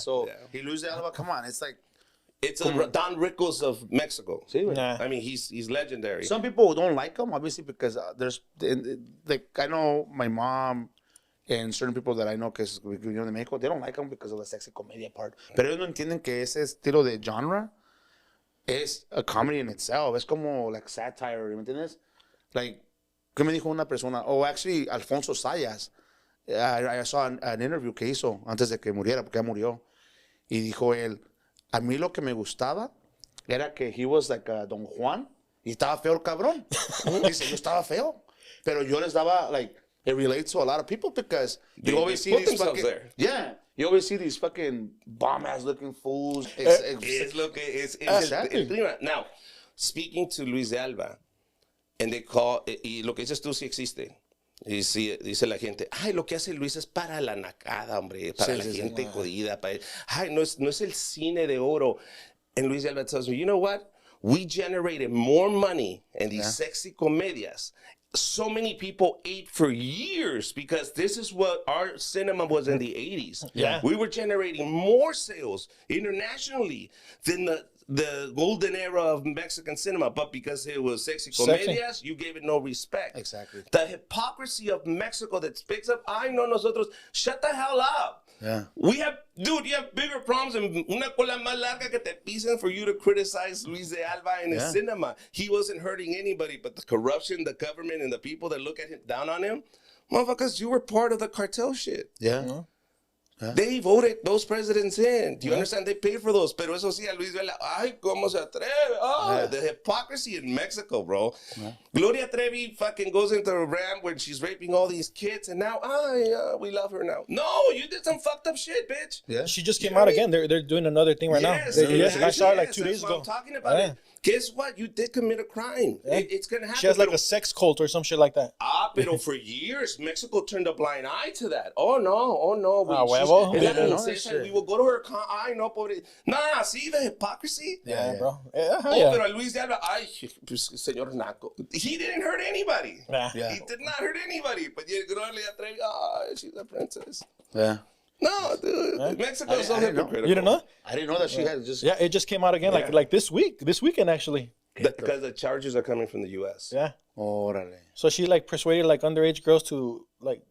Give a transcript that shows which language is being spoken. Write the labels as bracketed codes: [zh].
[en] So, he Luis Alba, come on. It's like, It's a Don Rickles of Mexico. [es] sí, güey. [en] Nah. I mean, he's legendary. Some people don't like him, obviously, because like, I know my mom and certain people that I know [es] que vinieron de México, [en] they don't like him because of the sexy comedia part. [es] Pero ellos no entienden que ese estilo de genre es [en] a comedy in itself. [es] Es como, like, satire, ¿me entiendes? Like, ¿qué me dijo una persona? [en] Oh, actually, Alfonso Sayas. I saw an interview [es] que hizo antes de que muriera, porque ya murió. Y dijo él, a mí lo que me gustaba era que [en] he was like a Don Juan [es] y estaba feo el cabrón. Dice, yo estaba feo. Pero yo les daba, [en] like, it relates to a lot of people because you always see put these themselves fucking... there. Yeah. You always see these fucking bomb-ass looking fools. [es] Es lo que es [en] Exactly. [es] el clima. [en] Now, speaking to Luis de Alba, and they call, [es] y lo que dices tú sí existe. Y sí, dice la gente, ay, lo que hace Luis es para la nacada, hombre, para la gente jodida. Ay, no es el cine de oro. [en] And Luis de Alba tells me, you know what? We generated more money in these sexy comedias. So many people ate for years because this is what our cinema was in the 80s. Yeah. We were generating more sales internationally than the golden era of Mexican cinema, but because it was sexy comedias, you gave it no respect. Exactly. The hypocrisy of Mexico that speaks up, [es] ay, no, nosotros, [en] shut the hell up. Yeah. You have bigger problems and [es] una cola más larga que te pisen [en] for you to criticize Luis de Alba in his cinema. He wasn't hurting anybody, but the corruption, the government, and the people that look at him down on him, motherfuckers, you were part of the cartel shit. Yeah. They voted those presidents in. Do you understand? They paid for those. [es] Pero eso sí, a Luis Vela, ay, ¿cómo se atreve? [en] Oh, the hypocrisy in Mexico, bro. Gloria Trevi fucking goes into a rant when she's raping all these kids, and now, we love her now. No, you did some fucked up shit, bitch. Yeah. She just came out again. They're doing another thing right now. I saw it like 2 days ago. I'm talking about it. Guess what? You did commit a crime. It's going to happen. She has like a sex cult or some shit like that. Pero for years, Mexico turned a blind eye to that. Oh, no. [es] Huevo. [en] We will go to her, [es] ay, no, pobre. [en] Nah, see the hypocrisy? Yeah, bro. Yeah, [es] Pero Luis de Alba, ay, pues, señor Naco. [en] He didn't hurt anybody. Nah. He did not hurt anybody. But you Gloria Trevi, she's a princess. Yeah. No, dude. Mexico's so hypocritical. You don't know? I didn't know that she had just... Yeah, it just came out again like this weekend actually. Because the charges are coming from the U.S. Yeah. [es] Órale. [en] So she like persuaded like underage girls to like